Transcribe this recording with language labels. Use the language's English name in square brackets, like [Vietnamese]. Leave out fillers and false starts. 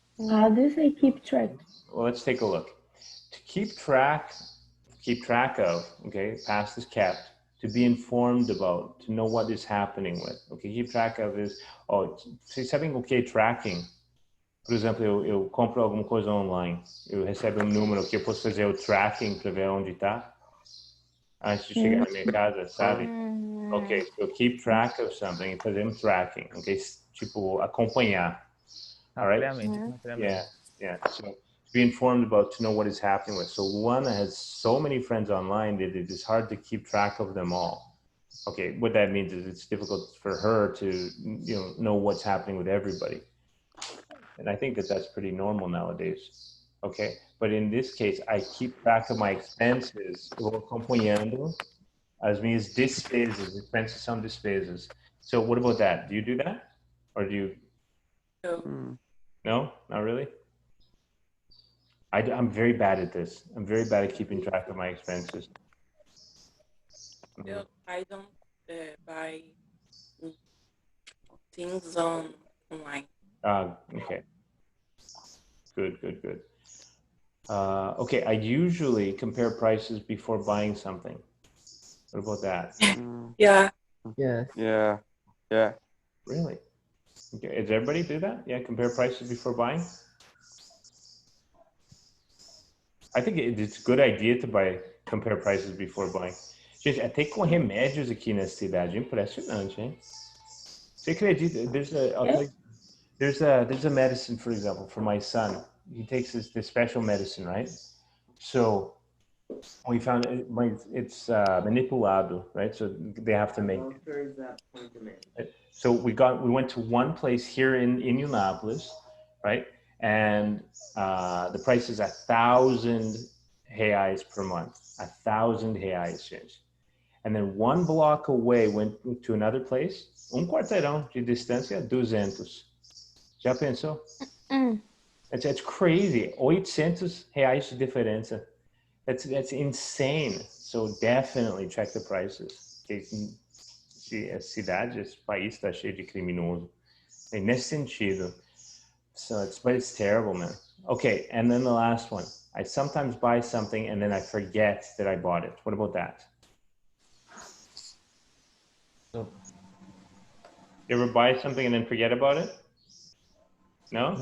[English] How does I keep track? Well, let's take a look. To keep track keep track of, okay, past is kept, to be informed about, to know what is happening with, okay, keep track of is, [Portuguese] vocês sabem o que é tracking? Por exemplo, eu compro alguma coisa online, eu recebo um número que eu posso fazer o tracking para ver onde está, antes de chegar na minha casa, sabe? [English] Ok, so keep track of something, [Portuguese] fazer um tracking, [English] ok? [Portuguese] Tipo, acompanhar. [English] All right? Yeah. So to be informed about, to know what is happening with. So Luana has so many friends online that it is hard to keep track of them all. Okay, what that means is it's difficult for her to, know what's happening with everybody. And I think that that's pretty normal nowadays. Okay, but in this case, I keep track of my expenses. [Portuguese] Eu vou acompanhando as minhas despesas. [English] Expenses [Portuguese] são despesas. [English] So what about that? Do you do that? Or do you? No. No, not really. I'm very bad at this. I'm very bad at keeping track of my expenses. I don't buy things online. Okay. Good. Okay, I usually compare prices before buying something. What about that? Yeah. Yes. Yeah. Really? Okay. Does everybody do that? Yeah, compare prices before buying? I think it's a good idea to compare prices before buying. [Portuguese] Gente, até com remédios aqui nessa cidade, impressionante, hein? Você acredita? [English] There's a medicine, for example, for my son. He takes this special medicine, right? So we found it's manipulado, right? So they have to make it. So we went to one place here in Unápolis, right? And the price is 1,000 reais per month. 1,000 reais, gente. And then one block away went to another place. [Portuguese] Quarteirão de distância, 200. Já pensou? [English] That's crazy. [Portuguese] 800 reais de diferença. [English] That's insane. So definitely check the prices. [Portuguese] A cidade, esse país está cheio de criminoso. [English] And [Portuguese] nesse sentido. [English] But it's terrible, man. Okay, and then the last one. I sometimes buy something and then I forget that I bought it. What about that? You ever buy something and then forget about it? No?